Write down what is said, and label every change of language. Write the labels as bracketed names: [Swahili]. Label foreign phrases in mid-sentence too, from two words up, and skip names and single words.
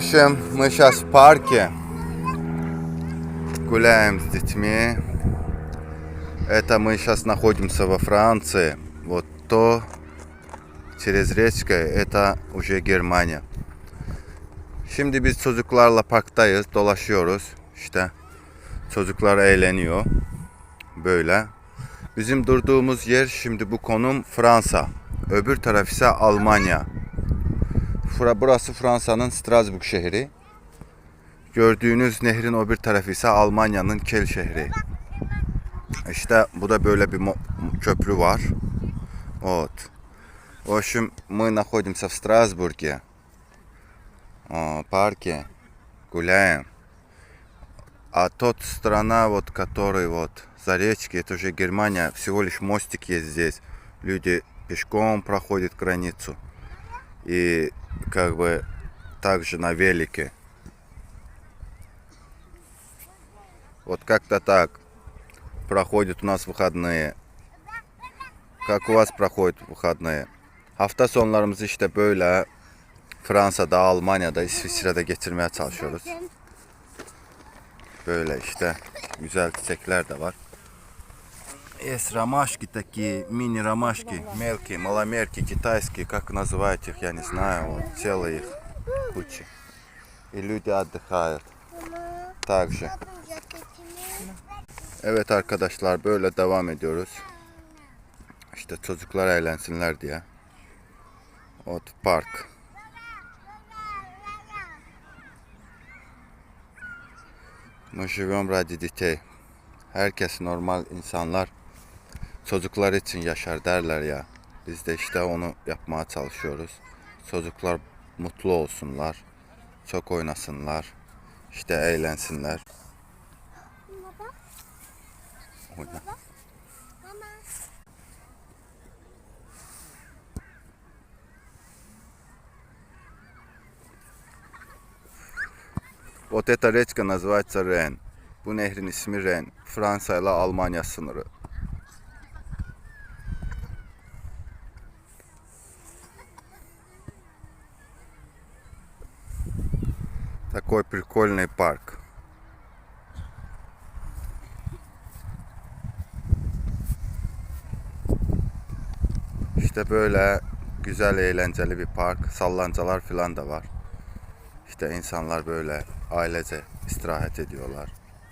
[Russian] общем, мы сейчас в парке гуляем с детьми. Это мы сейчас находимся во Франции. Вот то через речку это уже Герmanya. [Turkish] Şimdi biz çocuklarla parktayız, dolaşıyoruz. İşte çocuklar eğleniyor. Böyle. Bizim durduğumuz yer şimdi bu konum Fransa. Öbür taraf ise Almanya. Burası Fransa'nın Strasbourg şehri. Gördüğünüz nehrin öbür tarafı ise Almanya'nın Kiel şehri. İşte bu da böyle bir köprü var. [Russian] Вот. В общем, мы находимся в Страсбурге. Парке. Гуляем. А тот страна, вот, который вот за речки, это уже Германия. Всего лишь мостик есть здесь. Люди пешком проходят границу. И как бы также на велике. Вот как-то так проходят у нас выходные. Как у вас проходят выходные? [Turkish] Hafta sonlarımızı işte böyle Fransa'da, Almanya'da, İsviçre'de geçirmeye çalışıyoruz. Böyle işte güzel çiçekler de var. [Russian] Есть ромашки такие, мини-ромашки, мелкие, маломерки, китайские, как называть их, я не знаю, вот, целые их кучи. И люди отдыхают. Также. [Turkish] Evet arkadaşlar, böyle devam ediyoruz. İşte çocuklar eğlensinler diye. Ot park. [Russian] Мы живем ради детей. [Turkish] Herkes normal insanlar çocuklar için yaşar derler ya. Biz de işte onu yapmaya çalışıyoruz. Çocuklar mutlu olsunlar. Çok oynasınlar. İşte eğlensinler. Oyna. [Russian] Вот эта речка называется Рен. [Turkish] Bu nehrin ismi Ren. Fransa ile Almanya sınırı. [Russian] Такой прикольный парк. [Turkish] İşte böyle güzel eğlenceli bir park. Sallancalar falan da var. İşte insanlar böyle ailece istirahat ediyorlar.